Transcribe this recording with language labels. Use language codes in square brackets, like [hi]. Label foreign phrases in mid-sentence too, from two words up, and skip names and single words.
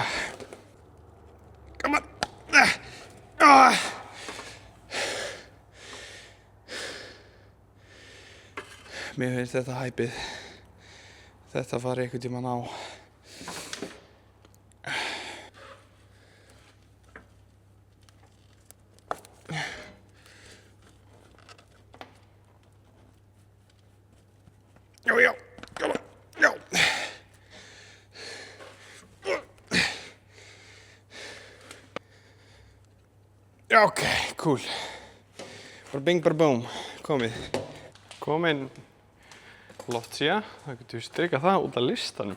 [en] Come on. [is] Mér finnst þetta hæpið. Þetta fari einhvern tímann á. Já. [en] Come on. [is] Já. [en] Já, ok, cool. [is] Bara bing, bara boom. Komið. Komin loftsíða. Það getur við strikað það út af listanum.